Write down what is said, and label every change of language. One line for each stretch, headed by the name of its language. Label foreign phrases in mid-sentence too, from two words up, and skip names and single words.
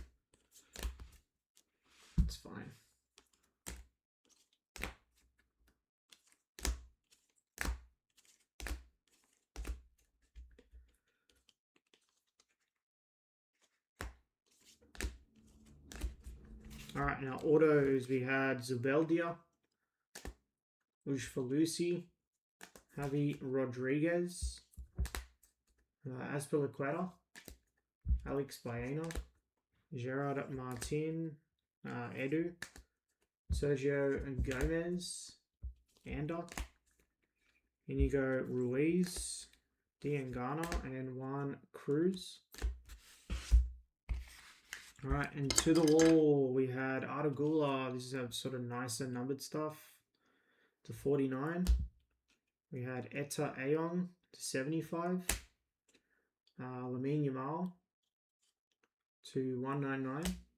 English: It's fine. All right, now autos, we had Zubeldia, Ujfalusi, Javi Rodriguez, Azpilicueta, Alex Baena, Gerard Martin, Edu, Sergio Gomez, Ander, Inigo Ruiz, Diangana, and Juan Cruz. All right, and to the wall, we had Artagula. This is a sort of nicer numbered stuff to 49. We had Eta Ayon to 75. Lamine Yamal to 199.